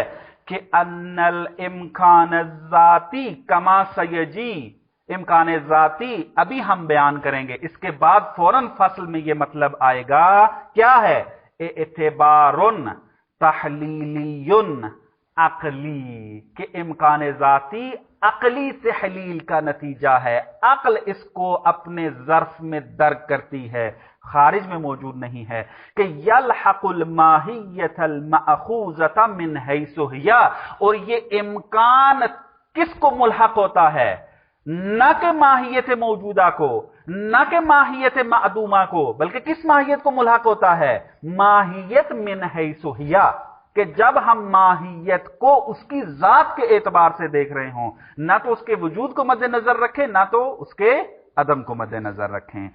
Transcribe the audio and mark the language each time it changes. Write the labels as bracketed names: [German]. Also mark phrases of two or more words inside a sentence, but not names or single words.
[Urdu] کہ [Arabic] ان الامکان الذاتی کما سیجی، [Urdu] امکان ذاتی ابھی ہم بیان کریں گے، اس کے بعد فوراً فصل میں یہ مطلب آئے گا، کیا ہے؟ اعتبار تحلیلی عقلی، کہ امکان ذاتی عقلی تحلیل کا نتیجہ ہے، عقل اس کو اپنے ظرف میں درک کرتی ہے، خارج میں موجود نہیں ہے۔ کہ [Arabic] یلحق الماہیت المأخوذۃ من حیث ہی، [Urdu] اور یہ امکان کس کو ملحق ہوتا ہے؟ نہ کہ ماہیت موجودہ کو، نہ کہ ماہیت معدومہ کو، بلکہ کس ماہیت کو ملحق ہوتا ہے؟ ماہیت [Arabic] من حیث ہی، [Urdu] کہ جب ہم ماہیت کو اس کی ذات کے اعتبار سے دیکھ رہے ہوں، نہ تو اس کے وجود کو مد نظر رکھیں نہ تو اس کے عدم کو مد نظر رکھیں۔